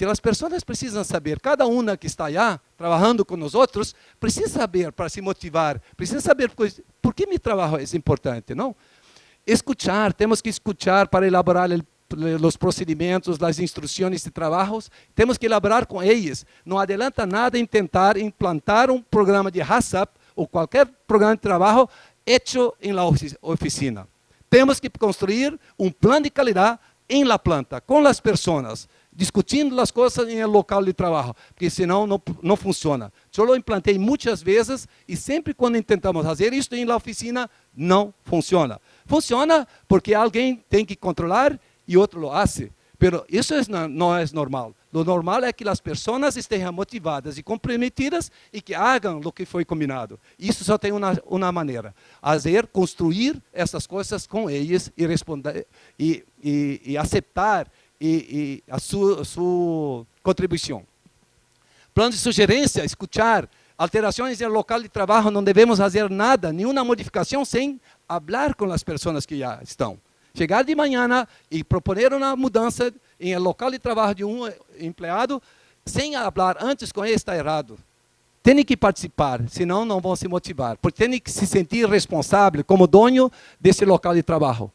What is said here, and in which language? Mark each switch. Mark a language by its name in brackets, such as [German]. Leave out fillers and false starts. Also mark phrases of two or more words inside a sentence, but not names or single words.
[Portuguese] As pessoas precisam saber, cada uma que está aí, trabalhando com nós outros, precisa saber para se motivar, precisa saber por que meu trabalho é importante, não? Escuchar, temos que escuchar para elaborar os procedimentos, as instruções de trabalho, temos que elaborar com eles. Não adianta nada em tentar implantar um programa de WhatsApp ou qualquer programa de trabalho [Spanish] hecho em la oficina. [Portuguese] Temos que construir um plano de qualidade em [Spanish] la planta, [Portuguese] com as pessoas, discutindo as coisas em [Spanish] el local [Portuguese] de trabalho, porque senão não funciona. Eu implantei muitas vezes e sempre quando tentamos fazer isso em [Spanish] la oficina, [Portuguese] não funciona. Funciona porque alguém tem que controlar e outro [Spanish] lo hace. [Portuguese] Pero isso não é normal. O normal é que as pessoas estejam motivadas e comprometidas e que hagam o que foi combinado. Isso só tem uma maneira. Construir essas coisas com eles e responder e [Spanish] y aceptar a su contribución. [Portuguese] Plano de sugerência, escuchar. Alterações no local de trabalho, não devemos fazer nada, nenhuma modificação sem falar com as pessoas que já estão. Chegar de manhã e proponer uma mudança no local de trabalho de um empregado, sem falar antes com ele está errado. Tem que participar, senão não vão se motivar, porque tem que se sentir responsável como dono desse local de trabalho.